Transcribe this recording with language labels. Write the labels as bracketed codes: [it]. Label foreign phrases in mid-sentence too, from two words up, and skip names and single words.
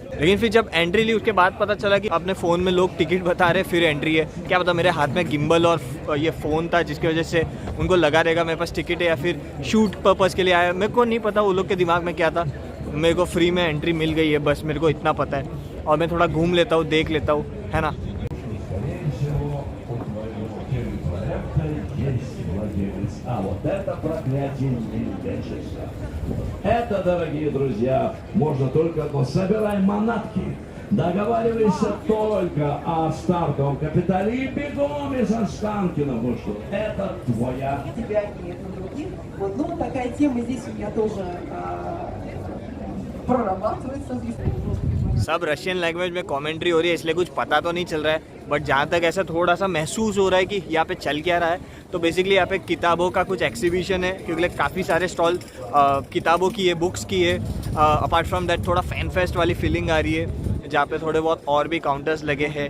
[hi] लेकिन फिर जब एंट्री ली उसके बाद पता चला कि अपने फ़ोन में लोग टिकट बता रहे फिर एंट्री है। क्या पता मेरे हाथ में गिम्बल और ये फ़ोन था जिसकी वजह से उनको लगा रहेगा मेरे पास टिकट है, या फिर [en] shoot purpose [hi] के लिए आया। मेरे को नहीं पता वो लोग के दिमाग में क्या था। मेरे को फ्री में एंट्री मिल गई है, बस मेरे को इतना पता है। और मैं थोड़ा घूम लेता हूँ, देख लेता हूँ, है ना। [ru] Это, дорогие друзья, можно только собирай манатки. Договаривайся только о стартовом капитале и бегом из Останкина, потому что это твоя. У тебя нет других. Вот, ну, такая тема здесь у меня тоже прорабатывается. [hi] सब [en] Russian language [hi] में कमेंट्री हो रही है, इसलिए कुछ पता तो नहीं चल रहा है, बट जहाँ तक ऐसा थोड़ा सा महसूस हो रहा है कि यहाँ पे चल क्या रहा है। तो बेसिकली यहाँ पे किताबों का कुछ एक्सिबिशन है, क्योंकि काफ़ी सारे स्टॉल किताबों की है, बुक्स की है। [en] apart from that [hi] थोड़ा [en] fan fest [hi] वाली फीलिंग आ रही है, जहाँ पे थोड़े बहुत और भी काउंटर्स लगे हैं।